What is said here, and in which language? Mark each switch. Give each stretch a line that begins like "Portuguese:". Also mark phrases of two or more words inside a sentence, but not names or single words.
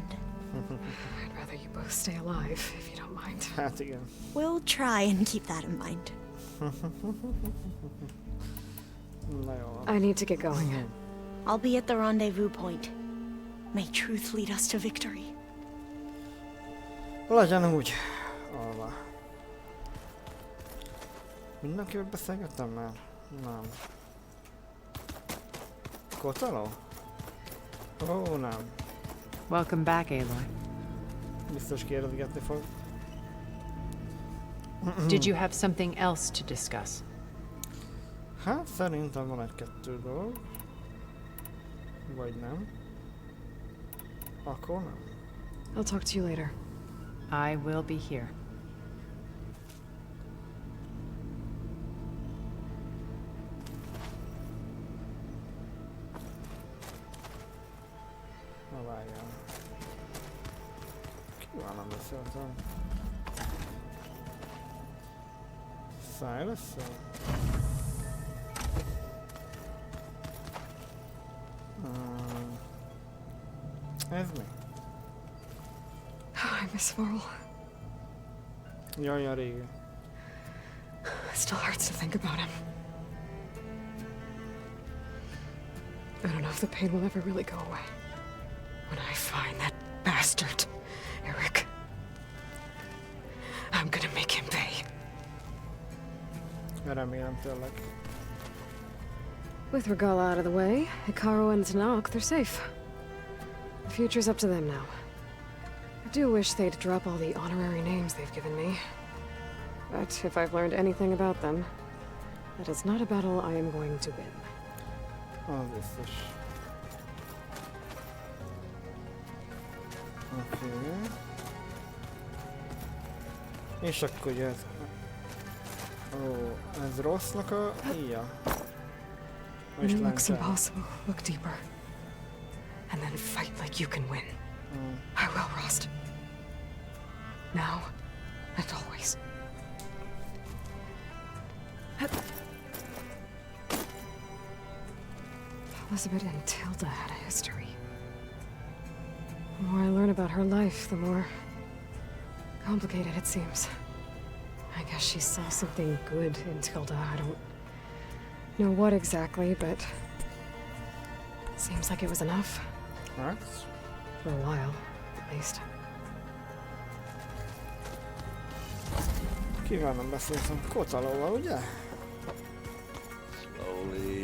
English: I'd rather you both stay alive, if you don't mind. We'll try and keep that in mind. I need to get going. I'll be at the rendezvous point. May truth lead us to victory.
Hungarian: Legyen úgy. Alva. Mindenkivel beszélgettem már? Nem. Kotallo? Ó, nem.
English: Welcome back, Aloy.
Hungarian: Biztos kérdezgetni fog.
English: Did you have something else to discuss?
Hungarian: Hát szerintem van egy-kettő dolog. Vagy nem. Akkor nem.
English: I'll talk to you later. I will be here.
Hungarian: Na várjál. Kivel nem beszéltem? Silas-szal? Ez mi?
English: I miss Varl.
Hungarian: Jaj, a régi.
English: It still hurts to think about him. I don't know if the pain will ever really go away. When I find that bastard, Eric, I'm gonna make him pay.
Hungarian: Remélem tényleg.
English: With Regala out of the way, Hikaru and Tanakh, they're safe. The future's up to them now. I do wish they'd drop all the honorary names they've given me. But if I've learned anything about them, that is not a battle I am going to win.
Hungarian: Az biztos. Oké. És akkor jöhet. Ó, ez rossznak a íja.
English: When it looks impossible, look deeper. And then fight like you can win. I will, Rost. Now and always. Elizabeth and Tilda had a history. The more I learn about her life, the more complicated it seems. I guess she saw something good in Tilda. I don't know what exactly, but seems like it was enough.
Hungarian: Hát?
English: For a while, at least.
Hungarian: Kivel nem beszéltem? Kotalóval, ugye?
English: Slowly.